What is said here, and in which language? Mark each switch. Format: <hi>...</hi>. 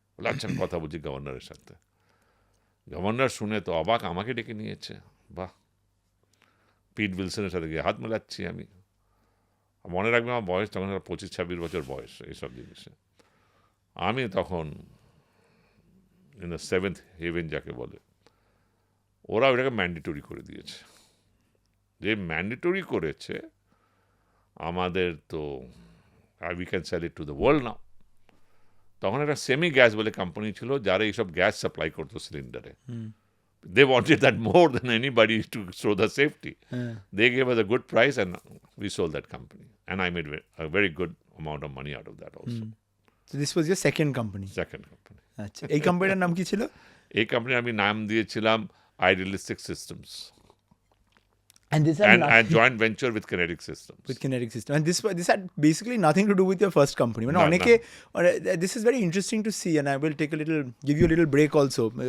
<bn>বলে আচ্ছা আমি কথা বলছি গভর্নরের সাথে, গভর্নর শুনে তো অবাক, আমাকে ডেকে নিয়েছে, বাহ, পিট উইলসনের সাথে গিয়ে হাত মেলাচ্ছি আমি, মনে রাখবে আমার বয়স তখন 25-26 বছর বয়স এইসব জিনিসে, আমি তখন ইন দ্য সেভেন্থ হেভেন যাকে বলে, ওরা ওটাকে ম্যান্ডেটরি করে দিয়েছে, যে ম্যান্ডেটরি করেছে আমাদের তো we can sell it to the world নাও। তখন একটা সেমি গ্যাস বলে কোম্পানি ছিল যারা এইসব গ্যাস সাপ্লাই করতো সিলিন্ডারে, they wanted that more than anybody to show the safety.</bn> <en>They gave us a good price and we sold that company, and I made a very good amount of money out of that also. So this was your second company. Second company.</en> <bn>আচ্ছা, এই কোম্পানিটার নাম কি ছিল? এই company আমি নাম দিয়েছিলাম Idealistic Systems,</bn> <en>and this and joint venture with Kinetic Systems. With Kinetic System, and this had basically nothing to do with your first company. No, অনেকে, this is very interesting to see, and I will give you a little break also.</en>